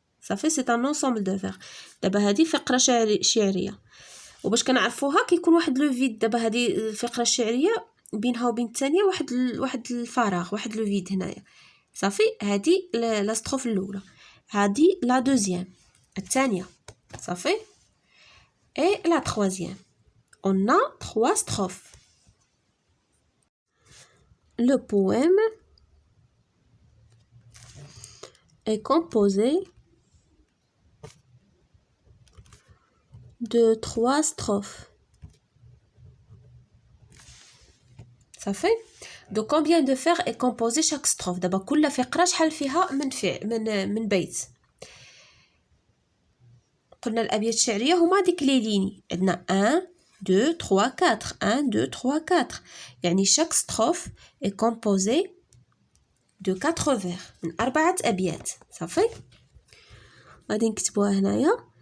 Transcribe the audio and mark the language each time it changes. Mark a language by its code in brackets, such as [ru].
[ar] صافي سي ان انسومبل دو فيغ. دابا هذه فقرة شعرية. وباش كنعرفوها كيكون واحد لو فيد. دابا هذه الفقرة الشعرية بينها وبين الثانية واحد الفراغ، واحد لو فيد هنايا. صافي هذه لا ستروف الاولى، هذه لا دوزيام الثانيه. [fr] صافي اي لا troisième on a 3 strophes. Le poème est composé de 3 strophes. صافي دو combien de vers est composé chaque strophe. [ar] دابا كل فقره شحال فيها من بيت. قلنا الابيات الشعريه هما ديك لي ليني. عندنا 1 2 3 4 1 2 3 4. [fr] يعني chaque strophe est composé de 4 vers [ar] من 4 ابيات. صافي غادي نكتبوها هنايا.